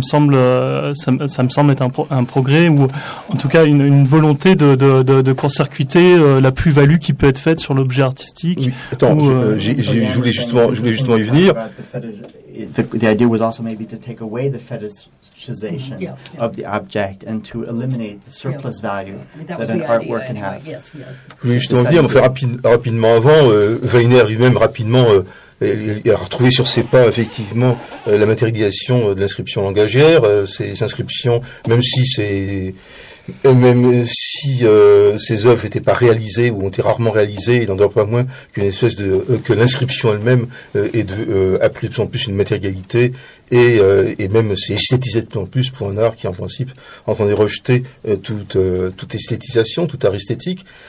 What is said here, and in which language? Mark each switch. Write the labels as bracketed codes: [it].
[fr] Ça me semble être un progrès ou en tout cas une volonté de court-circuiter la plus-value qui peut être faite sur l'objet artistique. Je voulais justement y venir. [en] The idea was also maybe to take away the fetishization of the object and to eliminate the surplus value that an artwork idea, can have. Yes. [fr] Oui, je dois dire, rapidement avant, Weiner lui-même rapidement a retrouvé sur ses pas effectivement la matérialisation de l'inscription langagière, ces inscriptions, ces œuvres n'étaient pas réalisées ou ont été rarement réalisées, il n'en doit pas moins qu'une espèce de que l'inscription elle-même a pris de plus en plus une matérialité et même s'est esthétisée de plus en plus pour un art qui en principe entendait rejeter toute esthétisation, tout art esthétique.